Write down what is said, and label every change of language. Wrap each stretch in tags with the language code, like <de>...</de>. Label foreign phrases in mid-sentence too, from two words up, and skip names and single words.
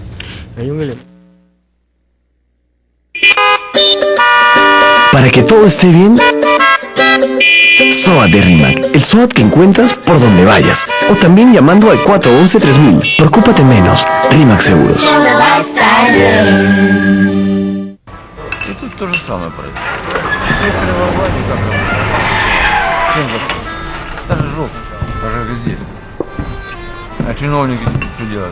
<es>Para que todo esté bien, SOAT de RIMAC, el SOAT que encuentras por donde vayas, o también llamando al 411-3000. Preocúpate menos, RIMAC Seguros. Todo va a estar bien.</es> <ru>И тут то же самое происходит. Теперь перевооружение как-то. Чем вот? Это же жопа, даже везде. А чиновники что делают?</ru>